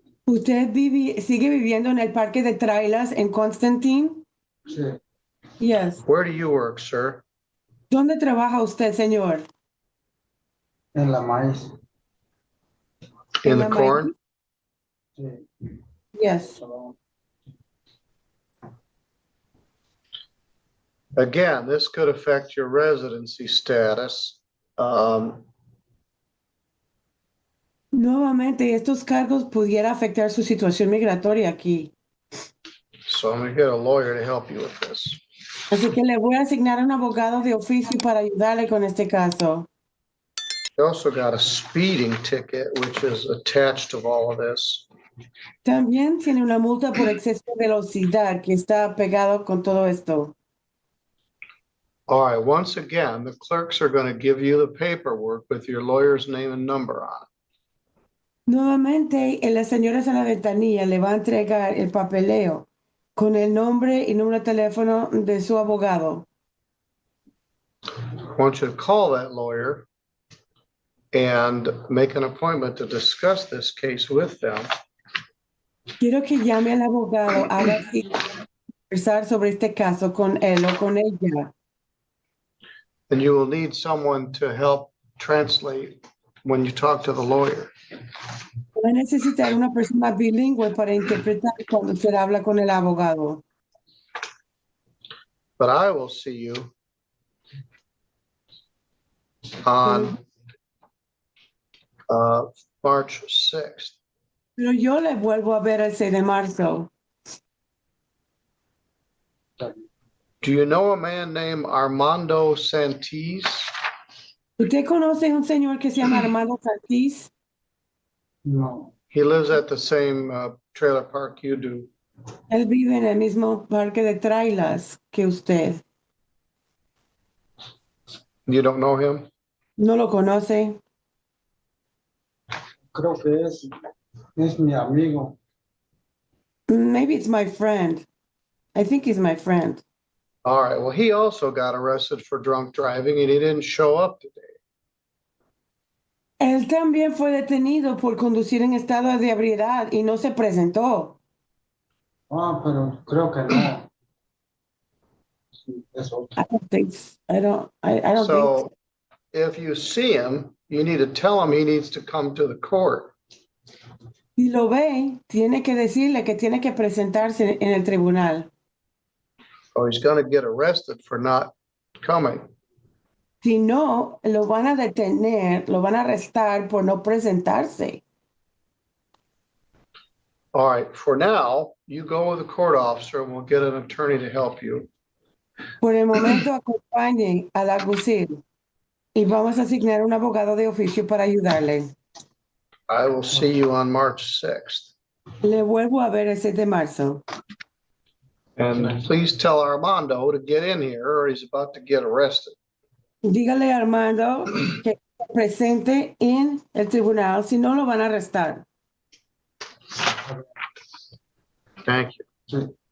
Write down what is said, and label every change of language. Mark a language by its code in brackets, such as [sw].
[es] ¿Usted sigue viviendo en el parque de trailers en Constantine? Sí. [en] Yes. Where do you work, sir? [es] ¿Dónde trabaja usted, señor? En la maíz. [en] In [es] la [en] the corn? [es] Sí. [en] Yes. Again, this could affect your residency status. [es] Nuevamente, estos cargos pudiera afectar su situación migratoria aquí. [en] So I'm gonna get a lawyer to help you with this. [es] Así que le voy a asignar un abogado de oficio para ayudarle con este caso. [en] You also got a speeding ticket, which is attached to all of this. [es] También tiene una multa por exceso de velocidad que está pegado con todo esto. [en] All right, once again, the clerks are going to give you the paperwork with your lawyer's name and number on it. [es] Nuevamente, las señoras en la ventanilla le va a entregar el papeleo con el nombre y número de teléfono de su abogado. [en] I want you to call that lawyer and make an appointment to discuss this case with them. [es] Quiero que llame al abogado, haga cita, conversar sobre este caso con él o con ella. [en] And you will need someone to help translate when you talk to the lawyer. [es] Va a necesitar una persona bilingüe para interpretar cuando usted habla con el abogado. [en] But I will see you on March 6th. [es] Pero yo le vuelvo a ver el 6 de marzo. [en] Do you know a man named Armando Santis? [es] ¿Usted conoce un señor que se llama Armando Santís? No, [en] He lives at the same trailer park you do. [es] Él vive en el mismo parque de trailers que usted. [en] You don't know him? [es] ¿No lo conoce? creo que es mi amigo. [en] Maybe it's my friend. I think he's my friend. All right, well, he also got arrested for drunk driving and he didn't show up today. [es] Él también fue detenido por conducir en estado de ebriedad y no se presentó. Ah, pero creo que no. Sí, eso. [en] I don't think. I don't think. So if you see him, you need to tell him he needs to come to the court. [es] Si lo ve, tiene que decirle que tiene que presentarse en el tribunal. [en] Or he's going to get arrested for not coming. [es] Si no, lo van a detener, lo van a arrestar por no presentarse. [en] All right, for now, you go with the court officer and we'll get an attorney to help you. [es] Por el momento, acompañe al alguacil y vamos a asignar un abogado de oficio para ayudarle. [en] I will see you on March 6th. [es] Le vuelvo a ver el 6 de marzo. [en] And please tell Armando to get in here or he's about to get arrested. [es] Dígale a Armando que se presente en el tribunal, si no lo van a arrestar. [en] Thank you. [es] Sí,